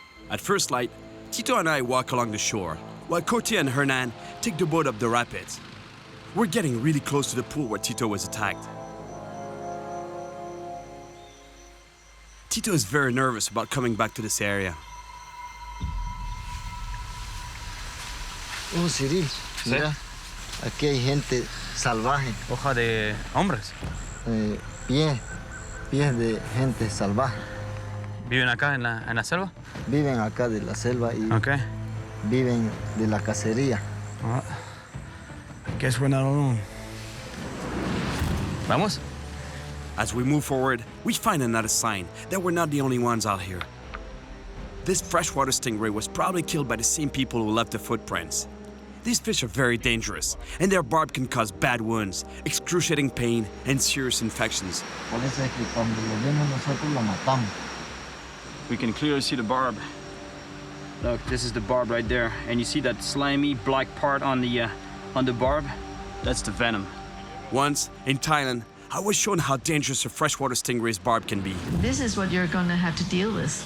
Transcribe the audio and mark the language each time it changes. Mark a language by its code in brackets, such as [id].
[en] At first light, Tito and I walk along the shore, while Cote and Hernan take the boat up the rapids. We're getting really close to the pool where Tito was attacked. Tito is very nervous about coming back to this area. [es] Oh, Cyril, mira, aquí hay gente salvaje, Hoja de hombres. pies de gente salvaje. ¿Viven acá en la selva? Viven acá de la selva y [en] Okay. [es] viven de la cacería. [en] Well, I guess we're not alone. [es] Vamos? [en] As we move forward, we find another sign that we're not the only ones out here. This freshwater stingray was probably killed by the same people who left the footprints. These fish are very dangerous, and their barb can cause bad wounds, excruciating pain, and serious infections. [es] Por eso es que cuando lo vemos nosotros lo matamos. [en] We can clearly see the barb. Look, this is the barb right there. And you see that slimy black part on the barb? That's the venom. Once, in Thailand, I was shown how dangerous a freshwater stingray's barb can be. This is what you're going to have to deal with.